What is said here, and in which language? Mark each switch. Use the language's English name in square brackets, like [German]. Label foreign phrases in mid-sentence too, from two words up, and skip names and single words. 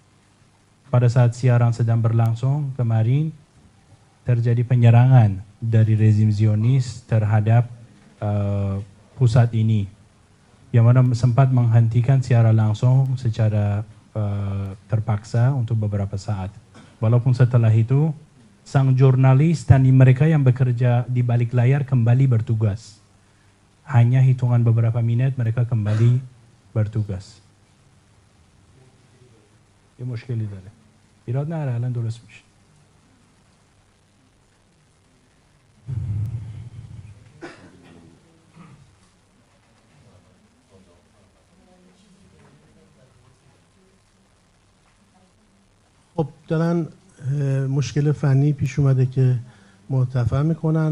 [Indonesian] Dan pada saat siaran sedang berlangsung kemarin terjadi penyerangan dari rezim Zionis terhadap pusat ini, yang mana sempat menghentikan siaran langsung secara terpaksa untuk beberapa saat. Walaupun setelah itu, sang jurnalis dan mereka yang bekerja di balik layar kembali bertugas. Hanya hitungan beberapa menit mereka kembali bertugas. [Persian] یه مشکلی داره. ایراد نداره، الان درست میشه. خب دارن مشکل فنی پیش اومده که مرتفع میکنن.